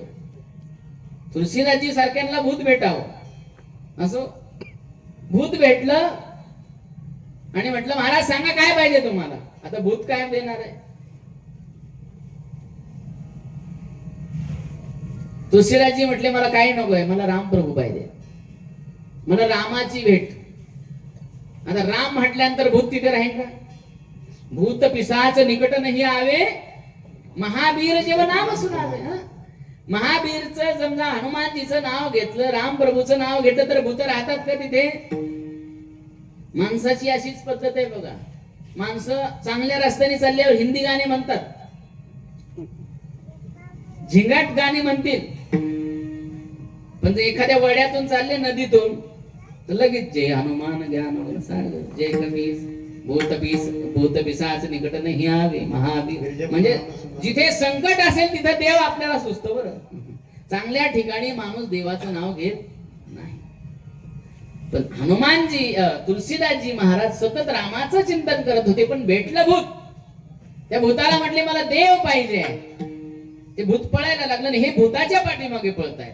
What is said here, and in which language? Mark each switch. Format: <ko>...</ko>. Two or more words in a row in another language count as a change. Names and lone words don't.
<mr>तुळशीदासजी सारख्यांना भूत भेटावं असं भूत भेटलं आणि म्हटलं महाराज सांगा काय पाहिजे तुम्हाला. आता भूत काय देणार आहे? तुळशीदासजी म्हटले मला काही नकोय, मला रामप्रभू पाहिजे, मला रामाची भेट. आता राम म्हटल्यानंतर भूत तिथे राहील का?</mr> <awa>भूत पिशाच निकट नाही आवे, महावीर जेव्हा नाम सुनावे.</awa> <mr>महावीरचं समजा हनुमानजीचं नाव घेतलं, रामप्रभूचं नाव घेतलं तर भूत राहतात का तिथे? माणसाची अशीच पद्धत आहे बघा. माणसं चांगल्या रस्त्याने चालल्यावर हिंदी गाणे म्हणतात, झिंगाट गाणी म्हणतील, पण जर एखाद्या वड्यातून चालले नदीतून तर लगेच</mr> <awa>जय हनुमान ज्ञान सागर जय कबीर भूत पिशाच निकट नाही आवे महावीर.</awa> <mr>म्हणजे जिथे संकट असेल तिथे देव आपल्याला सुचतो बरं. चांगल्या ठिकाणी माणूस देवाचं नाव घेत नाही. पण हनुमानजी तुळशीदासजी महाराज सतत रामाचं चिंतन करत होते, पण भेटलं भूत. त्या भूताला म्हटले मला देव पाहिजे. ते भूत पळायला लागलं आणि हे भूताच्या पाठीमागे पळताय.</mr>